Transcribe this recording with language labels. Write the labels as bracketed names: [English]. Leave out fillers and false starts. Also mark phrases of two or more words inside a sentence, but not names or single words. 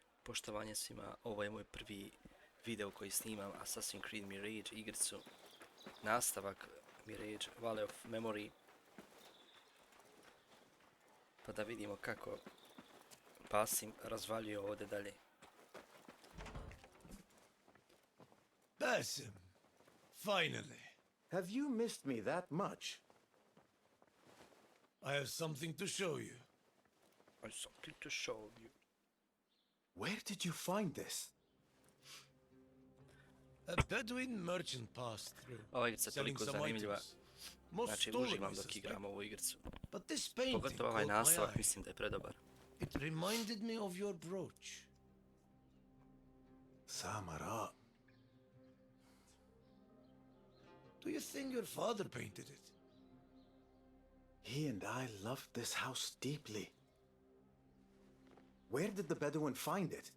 [Bosnian] Poštovanje svima, ovo je moj prvi video koji snimam Assassin's Creed Mirage igricu, nastavak Mirage Valley of Memory, pa da vidimo kako BASIM razvaljuje ovdje dalje. [English] BASIM, finally. Have you missed me that much? I have something to show you. I have something to show you. Where did you find this? A Bedouin merchant passed through, [Bosnian] Ova igrica je [English] selling [Bosnian] toliko [English] some [Bosnian] zanimljiva, [English] items. Most [Bosnian] znači [English] stolen, [Bosnian] uživam [English] I [Bosnian] dok [English] suspect. [Bosnian] igram ovu igricu. [English] But this painting [Bosnian] Pogotovo ovaj [English] caught my [Bosnian] nastavak [English] eye. [Bosnian] mislim da je predobar. [English] It reminded me of your brooch. Samara. Do you think your father painted it? He and I loved this house deeply. Where did the Bedouin find it?